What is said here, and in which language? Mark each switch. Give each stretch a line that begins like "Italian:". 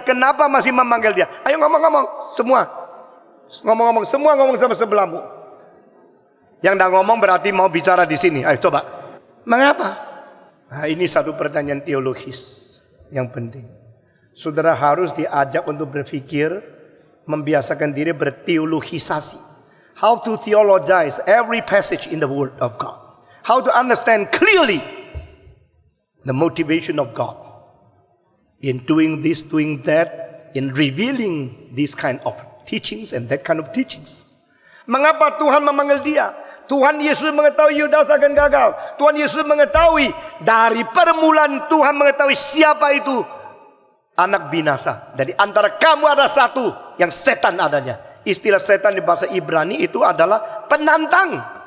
Indonesian: Kenapa masih memanggil dia? Ayo ngomong-ngomong semua. Ngomong-ngomong semua, ngomong sama sebelahmu. Yang tidak ngomong berarti mau bicara di sini. Ayo coba. Mengapa? Nah, ini satu pertanyaan teologis yang penting. Saudara harus diajak untuk berpikir, membiasakan diri berteologisasi.
English: How to theologize every passage in the Word of God. How to understand clearly the motivation of God in doing this, doing that, in revealing this kind of teachings and that kind of teachings.
Indonesian: Mengapa Tuhan memanggil dia? Tuhan Yesus mengetahui Yudas akan gagal. Tuhan Yesus mengetahui dari permulaan, Tuhan mengetahui siapa itu anak binasa. Dari antara kamu ada satu yang setan adanya. Istilah setan di bahasa Ibrani itu adalah penantang.